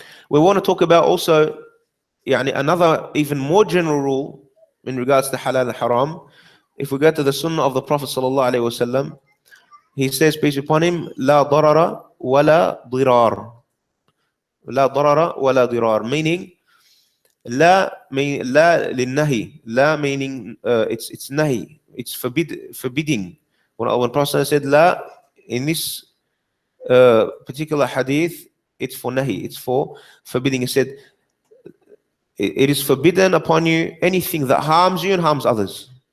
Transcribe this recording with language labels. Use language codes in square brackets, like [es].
[en] We want to talk about also, another even more general rule in regards to halal and haram. If we go to the sunnah of the Prophet sallallahu alaihi wasallam, he says, peace be upon him, [ar] لا ضرر ولا ضرار. لا ضرر ولا ضرار, [en] meaning [ar] لا للنهي. [en] لا meaning it's nahi, it's forbidding. When Prophet said la in this particular hadith, it's for nahi, it's for forbidding. It said, it is forbidden upon you anything that harms you and harms others.